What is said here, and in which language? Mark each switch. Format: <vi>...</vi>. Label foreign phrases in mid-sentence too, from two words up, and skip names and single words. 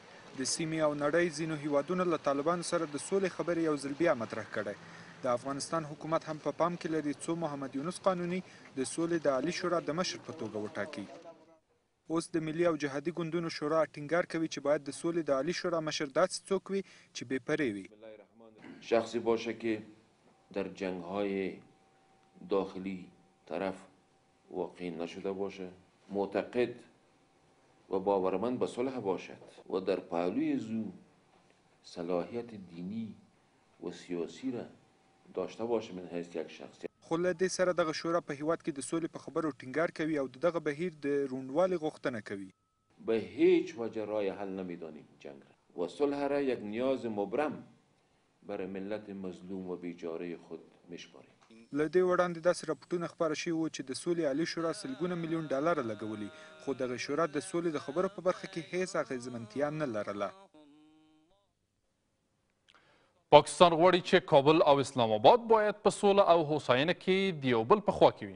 <ps>د سیمې او نړۍ ځینو هیوادونو له طالبانو سره د سولې خبرې یو ځل بیا مطرح کړی. د افغانستان حکومت هم په پام کې لري څو محمد یونس قانوني د سولې د عالی شورا د مشر په توګه وټاکي. اوس د ملي او جهادي ګوندونو شورا ټینګار کوي چې باید د سولې د عالی شورا مشر داسې څوک وي چې بې پرې وي.</ps> <fa>شخصی باشه که در جنگ‌های داخلی طرف واقع نشده باشه، معتقد و باورمند به صلح باشد و در پهلوی زو صلاحیت دینی و سیاسی را داشته باشه من حیث یک شخص.</fa> <ps>خو له دې سره دغه شورا په هیواد کې د سولې په خبرو ټینګار کوي او دغه بهیر د روڼوالي غوښتنه کوي.</ps> <fa>به هیچ وجه راه حل نمیدانیم جنگ را و صلح را یک نیاز مبرم برای ملت مظلوم و بیچاره خود میشماریم.</fa> <ps>له دې وړاندې داسې راپورټونه خپاره شوي وو چې د سولې عالي شورا سلګونه میلیون ډالره لګولي، خو دغه شورا د سولې د خبرو په برخه کې هیڅ اغیزمنتیا نه لرله. پاکستان غواړي چې کابل او اسلام آباد باید په سوله او هوساینه کې د یو بل په خوا کې وي.</ps>